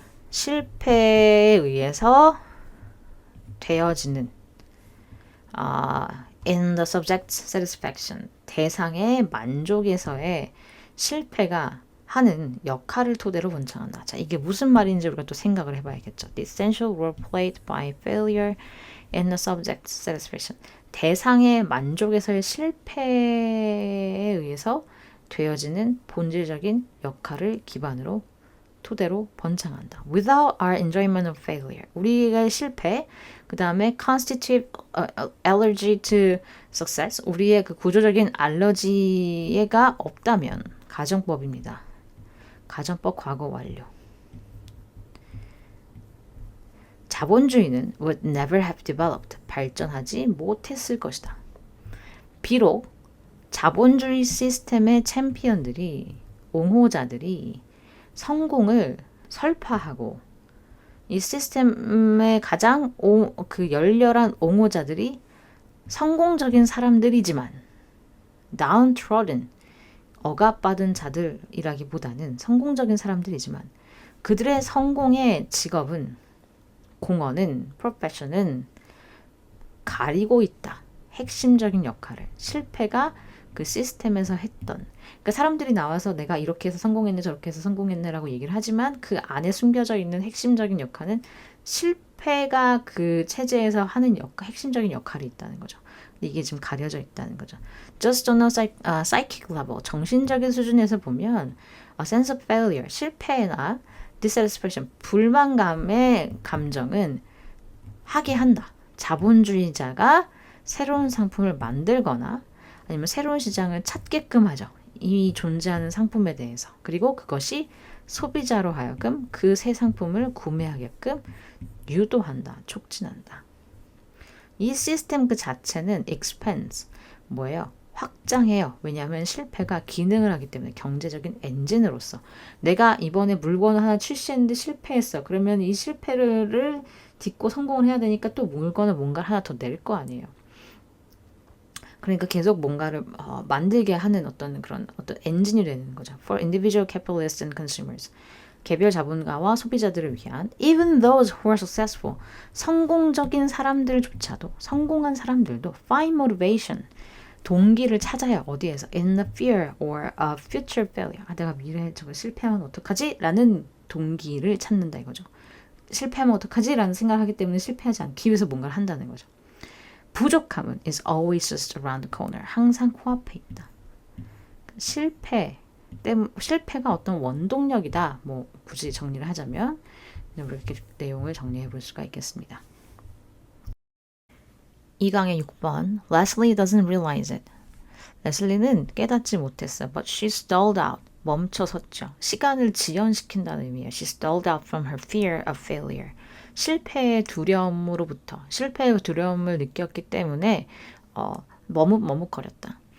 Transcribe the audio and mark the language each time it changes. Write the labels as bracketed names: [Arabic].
[Korean] 실패에 의해서 되어지는 [English] in the subject's satisfaction [Korean] 대상의 만족에서의 실패가 하는 역할을 토대로 번창한다. 자, 이게 무슨 말인지 우리가 또 생각을 해봐야겠죠. [English] The essential role played by failure in the subject's satisfaction. [Korean] 대상의 만족에서의 실패에 의해서 되어지는 본질적인 역할을 기반으로 토대로 번창한다. [English] Without our enjoyment of failure. [Korean] 우리가 실패, 그 다음에 [English] constitutive allergy to success. [Korean] 우리의 그 구조적인 알러지가 없다면 가정법입니다. 가정법 과거 완료. [English] 자본주의는 would never have developed. [Korean] 발전하지 못했을 것이다. 비록 자본주의 시스템의 챔피언들이, 옹호자들이 성공을 설파하고 이 시스템의 가장 열렬한 옹호자들이 성공적인 사람들이지만 downtrodden, 억압받은 자들이라기보다는 성공적인 사람들이지만 그들의 성공의 직업은, 공헌은, 프로페션은 가리고 있다. 핵심적인 역할을. 실패가 그 시스템에서 했던. 그러니까 사람들이 나와서 내가 이렇게 해서 성공했네 저렇게 해서 성공했네 라고 얘기를 하지만 그 안에 숨겨져 있는 핵심적인 역할은 실패가 그 체제에서 하는 핵심적인 역할이 있다는 거죠. 이게 지금 가려져 있다는 거죠. [English] Just on a psychic level, [Korean] 정신적인 수준에서 보면 [English] a sense of failure, 실패나 dissatisfaction, [Korean] 불만감의 감정은 하게 한다. 자본주의자가 새로운 상품을 만들거나 아니면 새로운 시장을 찾게끔 하죠. 이미 존재하는 상품에 대해서. 그리고 그것이 소비자로 하여금 그 새 상품을 구매하게끔 유도한다. 촉진한다. 이 시스템 그 자체는 expands, 뭐예요? 확장해요. 왜냐하면 실패가 기능을 하기 때문에 경제적인 엔진으로서 내가 이번에 물건을 하나 출시했는데 실패했어. 그러면 이 실패를 딛고 성공을 해야 되니까 또 물건을 뭔가 하나 더 낼 거 아니에요. 그러니까 계속 뭔가를 만들게 하는 어떤 엔진이 되는 거죠. [English] For individual capitalists and consumers. [Korean] 개별 자본가와 소비자들을 위한 [English] even those who are successful. [Korean] 성공적인 사람들조차도, 성공한 사람들도 [English] find motivation. [Korean] 동기를 찾아요. 어디에서? [English] In the fear or a future failure. [Korean] 내가 미래에 저거 실패하면 어떡하지? 라는 동기를 찾는다 이거죠. 실패하면 어떡하지? 라는 생각을 하기 때문에 실패하지 않기 위해서 뭔가를 한다는 거죠. [English] 부족함은 is always just around the corner. [Korean] 항상 코앞에 있다. 실패가 어떤 원동력이다. 뭐 굳이 정리를 하자면 이렇게 내용을 정리해 볼 수가 있겠습니다. 2강의 6번 [English] Leslie doesn't realize it. [Korean] 레슬리는 깨닫지 못했어. [English] But she stalled out. [Korean] 멈춰섰죠. 시간을 지연시킨다는 의미예요. [English] She stalled out from her fear of failure. [Korean] 실패의 두려움으로부터 실패의 두려움을 느꼈기 때문에 머뭇거렸다.